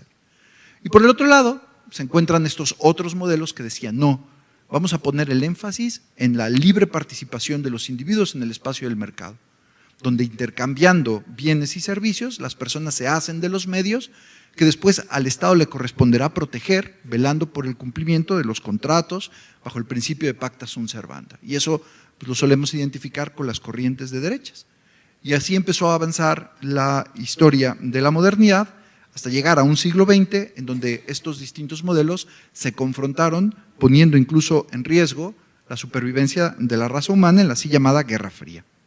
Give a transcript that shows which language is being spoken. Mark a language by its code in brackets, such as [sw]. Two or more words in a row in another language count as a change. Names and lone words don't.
[es] Y por el otro lado, se encuentran estos otros modelos que decían, no, vamos a poner el énfasis en la libre participación de los individuos en el espacio del mercado, donde intercambiando bienes y servicios, las personas se hacen de los medios que después al Estado le corresponderá proteger, velando por el cumplimiento de los contratos bajo el principio de [la] pacta sunt servanda. [es] Y eso pues, lo solemos identificar con las corrientes de derechas. Y así empezó a avanzar la historia de la modernidad hasta llegar a un siglo XX en donde estos distintos modelos se confrontaron, poniendo incluso en riesgo la supervivencia de la raza humana en la así llamada Guerra Fría.